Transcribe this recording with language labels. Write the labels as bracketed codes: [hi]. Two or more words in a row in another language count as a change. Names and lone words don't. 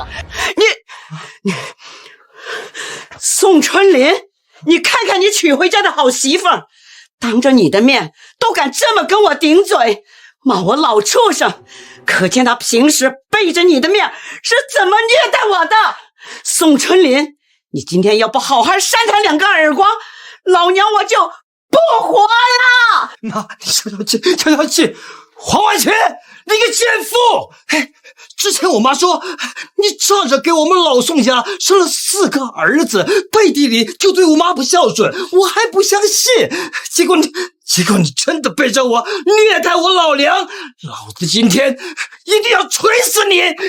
[zh] 你，宋春林，你看看你娶回家的好媳婦，當着你的面都敢這麼跟我頂嘴，罵我老畜生，可見他平時背着你的面是怎麼虐待我的。宋春林，你今天要不好好扇他2個耳光，老娘我就不活了！媽，你消消氣，消消氣。黃婉晴，你個賤婦！哎，之前我媽說你仗着給我們老宋家生了4個兒子，背地裡就對我媽不孝順，我還不相信。結果你真的背着我虐待我老娘，老子今天一定要錘死你！